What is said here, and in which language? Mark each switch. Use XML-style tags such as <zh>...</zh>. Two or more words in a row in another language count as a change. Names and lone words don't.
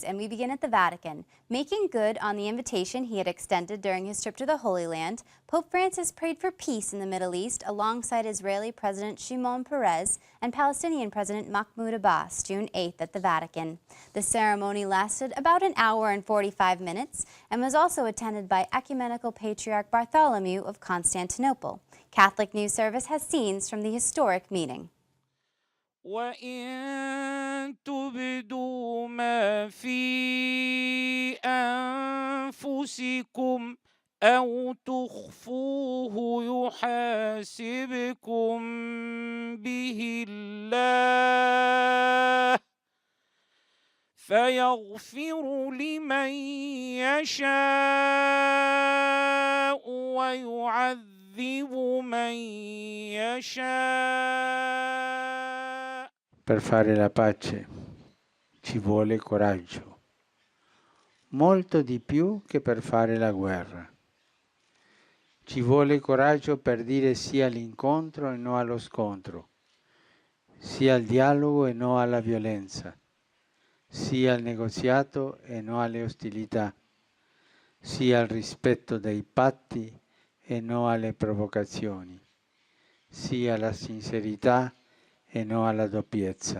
<en>And we begin at the Vatican. Making good on the invitation he had extended during his trip to the Holy Land, Pope Francis prayed for peace in the Middle East alongside Israeli President Shimon and Palestinian President Mahmoud Abbas, June 8th at the Vatican. The ceremony lasted about an hour and 45 minutes and was also attended by Ecumenical Patriarch Bartholomew of Constantinople. Catholic News Service has scenes from the historic meeting.</en> <ar>وَإِن تُبْدُوا مَا فِي أَنفُسِكُمْ أَوْ تُخْفُوهُ يُحَاسِبْكُم بِهِ اللَّهُ فَيَغْفِرُ لِمَن يَشَاءُ وَيُعَذِّبُ مَن يَشَاءُ.</ar> <it>Per fare la pace ci vuole coraggio, molto di più che per fare la guerra. Ci vuole coraggio per dire sì all'incontro e no allo scontro, sì al dialogo e no alla violenza, sì al negoziato e no alle ostilità, sì al rispetto dei patti e no alle provocazioni, sì alla sincerità e no alla doppiezza.</it>